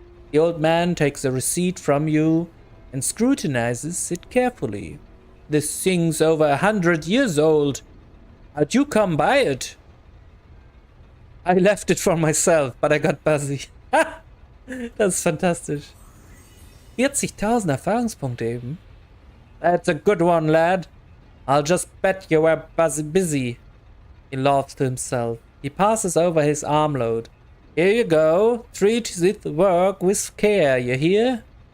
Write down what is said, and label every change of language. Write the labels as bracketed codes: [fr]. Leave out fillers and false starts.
[en] The old man takes a receipt from you and scrutinizes it carefully. This thing's over 100 years old. How'd you come by it? I left it for myself, but I got busy. [de] Das ist fantastisch. 40.000 Erfahrungspunkte eben. [en] That's a good one, lad. I'll just bet you were busy. He laughs to himself. He passes over his armload. Here you go. Treat this work with care, you hear?